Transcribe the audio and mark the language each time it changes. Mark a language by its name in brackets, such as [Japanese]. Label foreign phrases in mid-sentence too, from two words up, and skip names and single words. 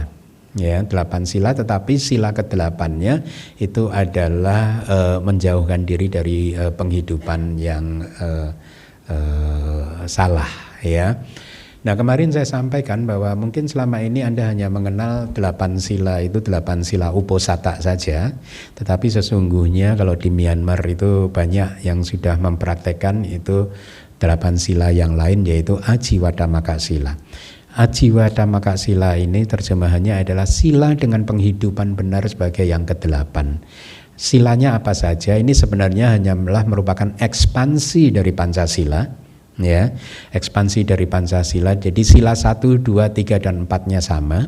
[Indonesian] Ya, 8 sila, tetapi sila ke-8-nya itu adalah menjauhkan diri dari penghidupan yang salah ya. Nah, kemarin saya sampaikan bahwa mungkin selama ini Anda hanya mengenal 8 sila, itu 8 sila uposatha saja. Tetapi sesungguhnya kalau di Myanmar itu banyak yang sudah mempraktekkan itu 8 sila yang lain, yaitu [Pali] Ajiwadamaka sila. Ajiwadamaka sila [Indonesian] ini terjemahannya adalah sila dengan penghidupan benar sebagai yang ke-8. Silanya apa saja? Ini sebenarnya hanyalah merupakan ekspansi dari Pancasila, ya, ekspansi dari Pancasila. Jadi sila 1, 2, 3 dan 4-nya sama.